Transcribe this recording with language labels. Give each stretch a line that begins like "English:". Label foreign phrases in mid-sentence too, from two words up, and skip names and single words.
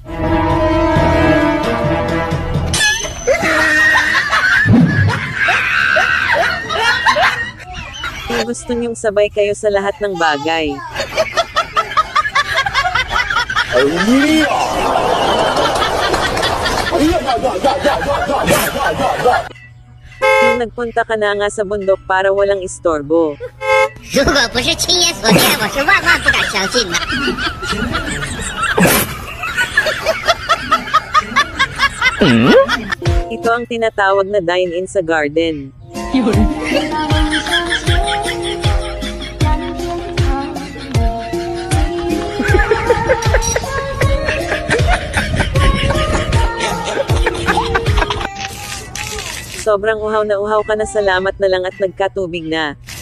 Filipino: Gusto niyong sabay kayo sa lahat ng bagay. Yung nagpunta ka na nga sa bundok para walang istorbo.
Chinese: 如果不是亲眼所见，我是万万不敢相信的。
Filipino: Ito ang tinatawag na dine-in sa garden. Sobrang uhaw na uhaw ka na, salamat na lang at nagkatubig na.